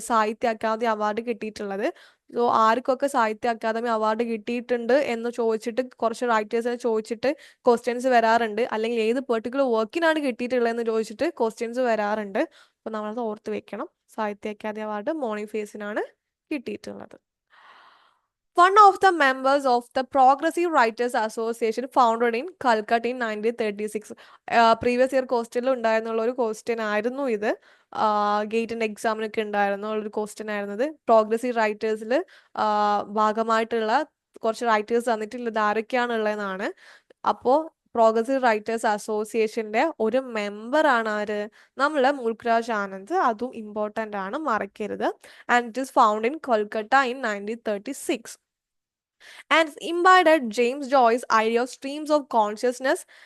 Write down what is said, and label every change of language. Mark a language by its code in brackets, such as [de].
[ml] സാഹിത്യ academy award കിട്ടിയിട്ടുള്ളത്. So ആർക്കൊക്കെ സാഹിത്യ അക്കാദമി അവാർഡ് കിട്ടിയിട്ടുണ്ട് എന്ന് ചോദിച്ചിട്ട് കുറച്ച് റൈറ്റേഴ്സിനെ ചോദിച്ചിട്ട് ക്വസ്റ്റ്യൻസ് വരാറുണ്ട്, അല്ലെങ്കിൽ ഏത് പെർട്ടിക്കുലർ വർക്കിനാണ് കിട്ടിയിട്ടുള്ളതെന്ന് ചോദിച്ചിട്ട് ക്വസ്റ്റ്യൻസ് വരാറുണ്ട്. അപ്പോൾ നമ്മളത് ഓർത്ത് വെക്കണം. സാഹിത്യ അക്കാദമി അവാർഡ് മോർണിംഗ് ഫേസിനാണ് കിട്ടിയിട്ടുള്ളത്. [en] One of the members of the Progressive Writers Association founded in Calcutta in 1936. [ml] Previous year ക്വസ്റ്റ്യനിൽ ഉണ്ടായിരുന്നുള്ള ഒരു ക്വസ്റ്റ്യൻ ആയിരുന്നു ഇത്. ഗേറ്റിൻ്റെ എക്സാമിനൊക്കെ ഉണ്ടായിരുന്ന ഒരു ക്വസ്റ്റ്യൻ ആയിരുന്നത്. പ്രോഗ്രസീവ് റൈറ്റേഴ്സിൽ ഭാഗമായിട്ടുള്ള കുറച്ച് റൈറ്റേഴ്സ് തന്നിട്ടുള്ളത് ആരൊക്കെയാണുള്ളതെന്നാണ്. അപ്പോൾ പ്രോഗ്രസീവ് റൈറ്റേഴ്സ് അസോസിയേഷൻ്റെ ഒരു മെമ്പറാണ് ആര്? നമ്മളെ മുൽക്രാജ് ആനന്ദ്. അതും ഇമ്പോർട്ടൻ്റ് ആണ്, മറക്കരുത്. [en] And it is found in Kolkata in 1936. and imbibed James Joyce's idea of streams of consciousness.